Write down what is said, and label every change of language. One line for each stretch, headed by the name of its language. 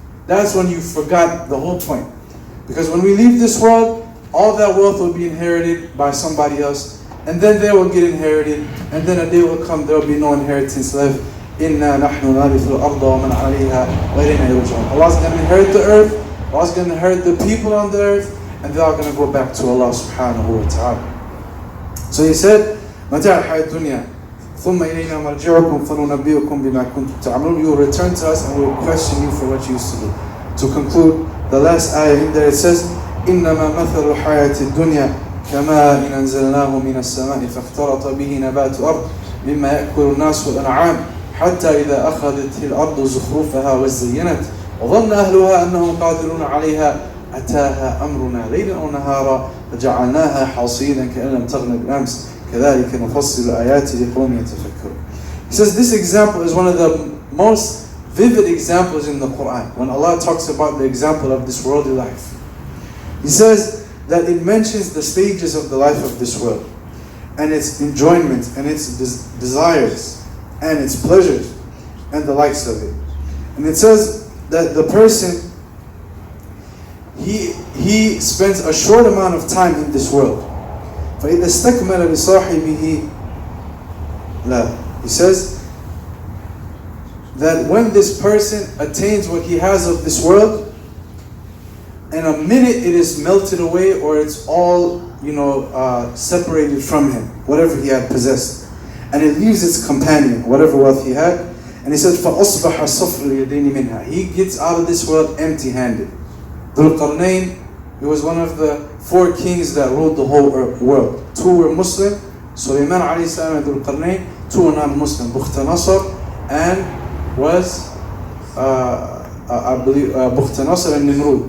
English: That's when you forgot the whole point. Because when we leave this world, all that wealth will be inherited by somebody else, and then they will get inherited, and then a day will come, there will be no inheritance left.
Arabic: إِنَّا نَحْنُ نَرِثُ الْأَرْضَ وَمَنْ عَلَيْهَا وَإِلَيْنَا يُرْجَعُونَ.
English: Allah's going to inherit the earth, Allah's going to inherit the people on the earth, and they're all going to go back to Allah subhanahu wa ta'ala. So he said,
Arabic: مَتَاعَ الْحَيَاةِ الدُّنْيَا ثُمَّ إِلَيْنَا مَرْجِعُكُمْ فَنُنَبِّئُكُمْ بِمَا كُنْتُمْ تَعْمَلُونَ.
English: You will return to us and we will question you for what you used to do. To conclude, the last ayah in there, it says,
Arabic: إِنَّمَا مَثَلُ الْحَيَاةِ الدُّنْيَا كَمَاءٍ أَنزَلْنَاهُ مِنَ السَّمَاءِ فَاخْتَلَطَ بِهِ نَبَاتُ الْأَرْضِ مِمَّا يَأْكُلُ النَّاسُ وَالْأَنْعَامُ حَتَّى إِذَا أَخَذَتِ الْأَرْضُ زُخْرُفَهَا وَزَيَّنَتْ وَظَنَّ أَهْلُهَا أَنَّهُمْ قَادِرُونَ عَلَيْهَا أتاها أمرنا ليلا أو نهارا فجعلناها حصيدا كأن لم تغن بالأمس كذلك نفصل الآيات لقوم يتفكرون.
English: He says this example is one of the most vivid examples in the Quran. When Allah talks about the example of this worldly life, He says that it mentions the stages of the life of this world, and its enjoyment, and its desires, and its pleasures, and the likes of it. And it says that the person, he spends a short amount of time in this world.
Arabic: فَإِذَا اسْتَكْمَلَ بِصَاحِبِهِ لَا.
English: He says that when this person attains what he has of this world, in a minute it is melted away, or it's all, separated from him, whatever he had possessed. And it leaves its companion, whatever wealth he had. And he says,
Arabic: فَأَصْبَحَ صَفْرُ الْيَدَيْنِ مِنْهَا.
English: He gets out of this world empty-handed. Dhul Qarnayn, he was one of the 4 kings that ruled the whole world. 2 were Muslim, Sulaiman alayhi salam and Dhul Qarnayn. 2 were non-Muslim, Bukhtanasar and was, I believe, Bukhtanasar and Nimrud.